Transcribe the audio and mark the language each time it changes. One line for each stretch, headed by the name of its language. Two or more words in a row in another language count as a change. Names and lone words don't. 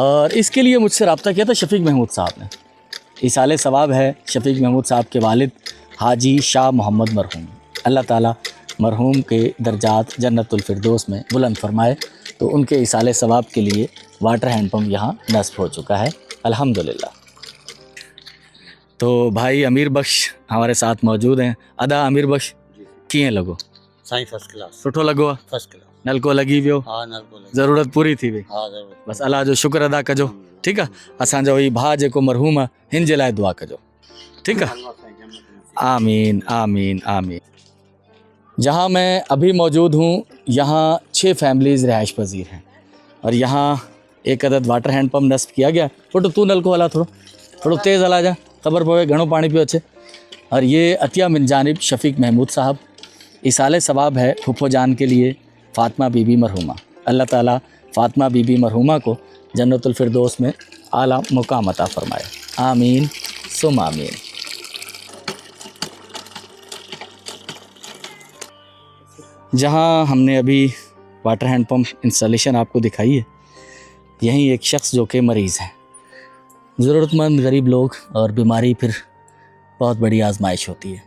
Urdu: اور اس کے لیے مجھ سے رابطہ کیا تھا شفیق محمود صاحب نے۔ ایصالِ ثواب ہے شفیق محمود صاحب کے والد حاجی شاہ محمد مرحوم، اللہ تعالیٰ مرحوم کے درجات جنت الفردوس میں بلند فرمائے. تو ان کے ایصالِ ثواب کے لیے
English: water hand pump
Urdu: یہاں نصب ہو چکا ہے الحمدللہ. تو بھائی امیر بخش ہمارے ساتھ موجود ہیں.
Sindhi: अदा अमीर बख्श कीअं लॻो?
English: साईं first class.
Sindhi: सुठो लॻो आहे?
English: first class.
Sindhi: नलको लॻी वियो? हाँ नलको लॻी। ज़रूरत पूरी थी वई? हाँ ज़रूर। बस अल्लाह जो शुक्र अदा कजो, ठीकु आहे। असांजो ही भाउ जेको मरहूम आहे हिन जे लाइ दुआ कजो, ठीकु आहे।
Arabic: آمين آمين آمين.
Urdu: جہاں میں ابھی موجود ہوں یہاں 6 فیملیز رہائش پذیر ہیں اور یہاں ایک عدد
English: water hand pump
Urdu: نصب کیا گیا.
Sindhi: फोटो तू नलको हला थोड़ो तेज़ हला जा, ख़बर पवे घणो पानी पियो अचे।
Urdu: اور یہ عطیہ من جانب شفیق محمود صاحب۔ ایصالِ ثواب ہے پھوپھو جان کے لیے فاطمہ بی بی مرحومہ، اللہ تعالیٰ فاطمہ بی بی مرحومہ کو جنت الفردوس میں اعلیٰ مقام عطا فرمائے,
Arabic: آمين ثم آمين.
Urdu: جہاں ہم نے ابھی
English: water hand pump installation
Urdu: آپ کو دکھائی ہے، یہیں ایک شخص جو کہ مریض ہے، ضرورت مند غریب لوگ اور بیماری پھر بہت بڑی آزمائش ہوتی ہے.